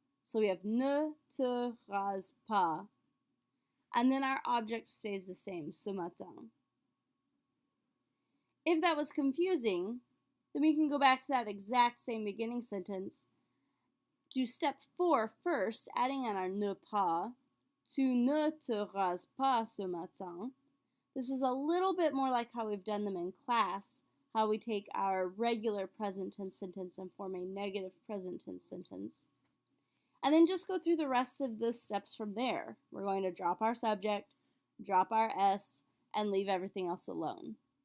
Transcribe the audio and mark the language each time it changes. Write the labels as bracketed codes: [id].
[en] So we have ne, te, rase, pas. And then our object stays the same, [fr] ce matin. [en] If that was confusing, then we can go back to that exact same beginning sentence do step 4 first, adding in our ne pas. [fr] Tu ne te rases pas ce matin. [en] This is a little bit more like how we've done them in class, how we take our regular present tense sentence and form a negative present tense sentence. And then just go through the rest of the steps from there. We're going to drop our subject, drop our S, and leave everything else alone.